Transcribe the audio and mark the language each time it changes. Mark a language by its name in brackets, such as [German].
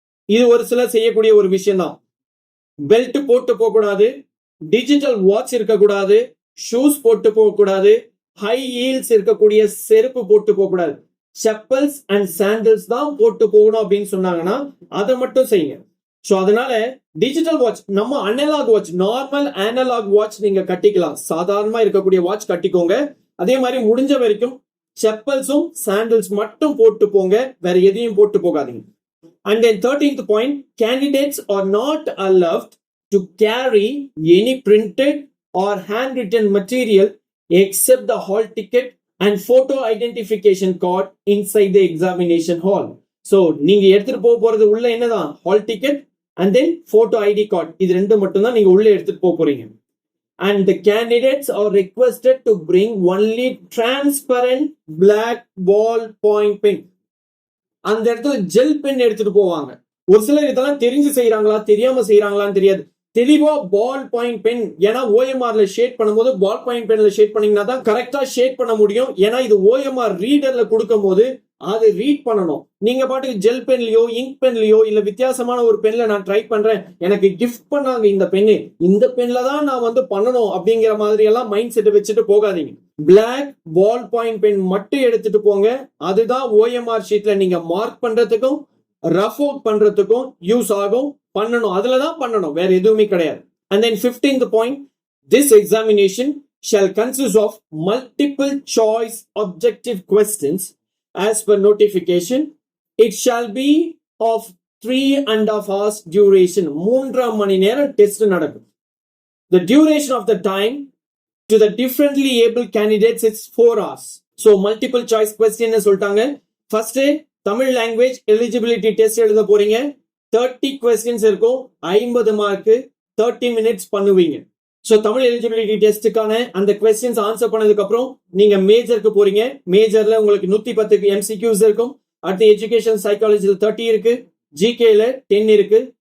[Tamil] இது ஒரு சிலர் செய்யக்கூடிய ஒரு விஷயம் தான். பெல்ட் போட்டு போக கூடாது, டிஜிட்டல் வாட்ச் இருக்கக்கூடாது, ஷூஸ் போட்டு போக கூடாது, ஹை ஹீல்ஸ் இருக்கக்கூடிய செருப்பு போட்டு போக கூடாது, செப்பல்ஸ் அண்ட் சாண்டல்ஸ் தான் போட்டு போகணும் அப்படின்னு சொன்னாங்கன்னா அதை மட்டும் செய்யுங்க. ஸோ அதனால டிஜிட்டல் வாட்ச், நம்ம analogue watch, normal analogue watch நீங்க கட்டிக்கலாம், சாதாரணமா இருக்கக்கூடிய வாட்ச் கட்டிக்கோங்க. அதே மாதிரி முடிஞ்ச வரைக்கும் செப்பல்ஸும் சாண்டல்ஸ் மட்டும் போட்டு போங்க, வேற எதையும் போட்டு போகாதீங்க. [English] And then 13th point, candidates are not allowed to carry any printed or handwritten material except the hall ticket and photo identification card inside the examination hall. [Tamil] So நீங்க எடுத்துட்டு போறது உள்ள என்னதான், [English] hall ticket and then photo ID card, [Tamil] இது ரெண்டு மட்டும் தான் நீங்க உள்ள எடுத்துட்டு போறீங்க. [English] And the candidates are requested to bring only transparent black ball point pen. [Tamil] அந்த இடத்துல ஜெல் பென் எடுத்துட்டு போவாங்க. ஒரு சிலர் இதெல்லாம் தெரிஞ்சு செய்யறாங்களா தெரியாம செய்யறாங்களான்னு தெரியாது. தெளிவா பால் பாயிண்ட் பென், ஏன்னா ஓஎம்ஆர்ல ஷேட் பண்ணும்போது பால் பாயிண்ட் பென்ல ஷேட் பண்ணீங்கன்னா தான் கரெக்டா ஷேட் பண்ண முடியும். ஏன்னா இது ஓஎம்ஆர் ரீடர்ல கொடுக்கும் போது அது ரீட் பண்ணணும். நீங்க பாட்டுக்கு ஜெல் பென்லயோ இங்க் பென்லயோ இல்ல வித்தியாசமான ஒரு பென்ல நான் ட்ரை பண்றேன், எனக்கு கிஃப்ட் பண்ணாங்க இந்த பென்னு, இந்த பென்ல தான் நான் வந்து பண்ணணும் அப்படிங்கிற மாதிரி எல்லாம் மைண்ட் செட் வச்சுட்டு போகாதீங்க. பிளாக் பால் பாயிண்ட் பென் மட்டும் எடுத்துட்டு போங்க. அதுதான் ஓஎம்ஆர் ஷீட்ல நீங்க மார்க் பண்றதுக்கும் ரஃப் அவுட் பண்றதுக்கும் யூஸ் ஆகும், பண்ணணும், அதுலதான் பண்ணணும், வேற எதுவுமே கிடையாது. [English] And then 15th point, this examination shall consist of multiple choice objective questions as per notification. It shall be of 3.5 hours duration. [Tamil] 3.5 மணி நேரம் டெஸ்ட் நடக்கும். [English] The duration of the time to the differently able candidates is 4 hours. So multiple choice question சொல்லிட்டாங்க. [Tamil] First Tamil language eligibility test எழுத போறீங்க. 30 questions இருக்கும், 50 mark, 30 minutes பண்ணுவீங்க. So Tamil eligibility டெஸ்ட்டுக்கான அந்த questions answer பண்ணதுக்கு அப்புறம் நீங்க மேஜருக்கு போறீங்க. மேஜர்ல உங்களுக்கு 110 MCQs இருக்கும். அடுத்து எஜுகேஷன் சைக்காலஜில 30 இருக்கு, ஜிகேல 10 இருக்கு.